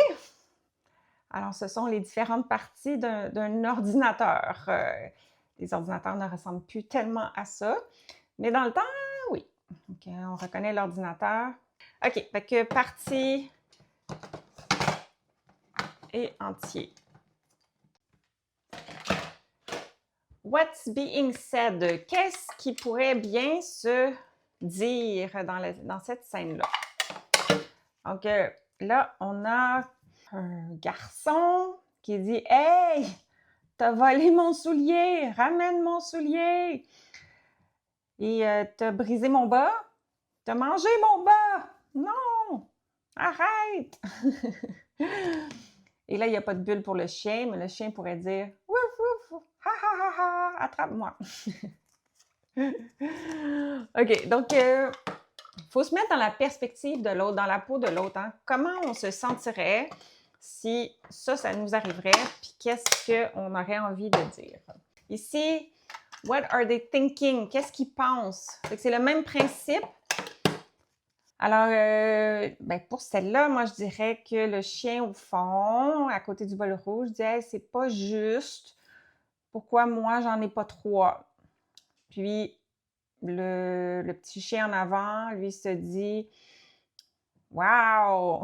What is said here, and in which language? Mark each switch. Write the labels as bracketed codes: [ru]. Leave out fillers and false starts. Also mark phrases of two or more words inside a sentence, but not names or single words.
[fr] Alors, ce sont les différentes parties d'un ordinateur. Les ordinateurs ne ressemblent plus tellement à ça, mais dans le temps, oui. Donc, on reconnaît l'ordinateur. OK, fait que partie et entier. [en] What's being said? [fr] Qu'est-ce qui pourrait bien se dire dans cette scène-là? Donc, là, on a un garçon qui dit « Hey, t'as volé mon soulier, ramène mon soulier! Et t'as brisé mon bas, t'as mangé mon bas! Non! Arrête! » Et là, il n'y a pas de bulle pour le chien, mais le chien pourrait dire « Wouf, wouf, ha, ha, ha, ha, attrape-moi! » OK, donc... il faut se mettre dans la perspective de l'autre, dans la peau de l'autre. Hein? Comment on se sentirait si ça nous arriverait, puis qu'est-ce qu'on aurait envie de dire? Ici, [en] what are they thinking? [fr] Qu'est-ce qu'ils pensent? C'est le même principe. Alors, ben pour celle-là, moi, je dirais que le chien au fond, à côté du bol rouge, dit hey, « c'est pas juste. Pourquoi moi, j'en ai pas trois? » Puis, le petit chien en avant, lui, se dit « Wow!